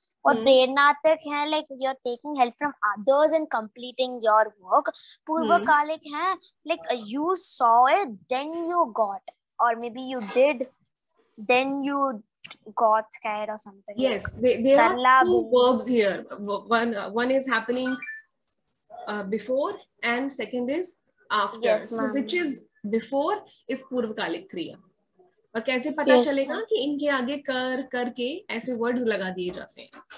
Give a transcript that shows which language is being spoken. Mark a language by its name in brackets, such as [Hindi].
[Hindi] और प्रेरणार्थक है [English] Like you are taking help from others and completing your work. [Hindi] पूर्वकालिक है [English] Like you saw it then you got, or maybe you did then you got scared or something. Yes, there are 2 verbs here. One is happening before and second is after. Yes, so which is before is पूर्वकालिक क्रिया. [Hindi] और कैसे पता चलेगा कि इनके आगे कर करके ऐसे वर्ड्स लगा दिए जाते हैं.